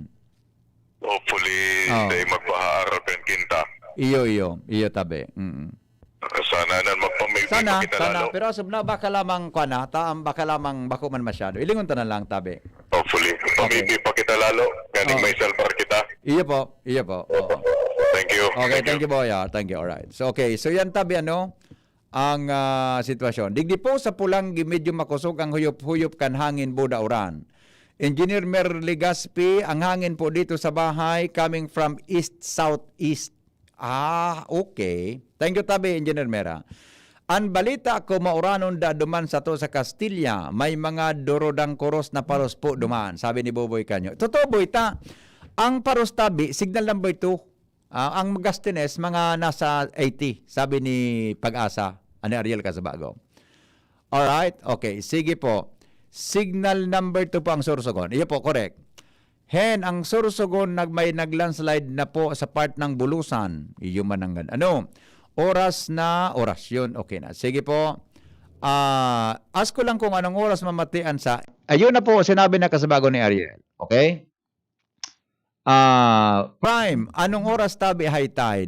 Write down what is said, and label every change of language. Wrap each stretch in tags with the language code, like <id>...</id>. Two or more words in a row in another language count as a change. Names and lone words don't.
<bik>Hopefully, hindi magbaharap yung kinta. Iyo tabi. Sana na Sana. lalo. Pero asub na baka lamang baka lamang bako man masyado. Ilingon ta na lang tabi. Hopefully. Pamiti pa kita lalo. Galing may self-bar kita. Iyo po. Oo.</bik> <en>Thank you. Okay, thank you boy. Thank you. Alright. So so</en> <bik>yan tabi ang sitwasyon. Digdi po sa pulang medyo makusog ang huyop-huyop kan hangin buda uran. Engineer Mer Legazpi, ang hangin po dito sa bahay</bik> <en>coming from east-southeast.</en> <bik>Okay.</bik> <en>Thank you</en> <bik>tabi, Engineer Mera. Ang balita ko mauranon da duman sa to sa Castilla, may mga dorodang koros na paros po duman, sabi ni Boboy Canyo. Totoo boy ta, ang paros tabi, signal number 2. Ang Magastines, mga nasa 80, sabi ni Pag-asa, ani Ariel Casabago. Alright, okay, sige po. Signal number 2 po ang Sorsogon. Iyo po, correct. Ang Sorsogon may naglandslide na po sa part ng Bulusan. Iyo manangan. Oras yun. Okay na. Sige po. ask ko lang kung anong oras mamatian sa... Ayun na po, sinabi na kasabago ni Ariel. Okay? Prime, anong oras tabi</bik> <en>high tide?</en>